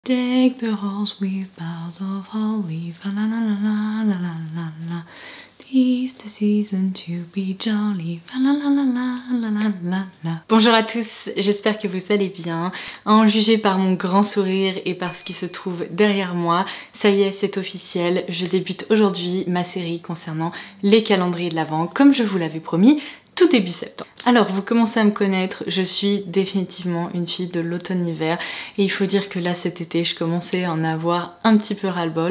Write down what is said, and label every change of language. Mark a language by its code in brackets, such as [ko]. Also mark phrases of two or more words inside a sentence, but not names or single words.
[en] Deck the halls with boughs of holly, fa la la la la la la la la. 'Tis the season to be jolly, fa la la la la la la la la. [fr] Bonjour à tous, j'espère que vous allez bien. À en juger par mon grand sourire et par ce qui se trouve derrière moi, ça y est, c'est officiel, je débute aujourd'hui ma série concernant les calendriers de l'Avent, comme je vous l'avais promis, tout début septembre. Alors, vous commencez à me connaître, je suis définitivement une fille de l'automne-hiver et il faut dire que là cet été je commençais à en avoir un petit peu ras-le-bol.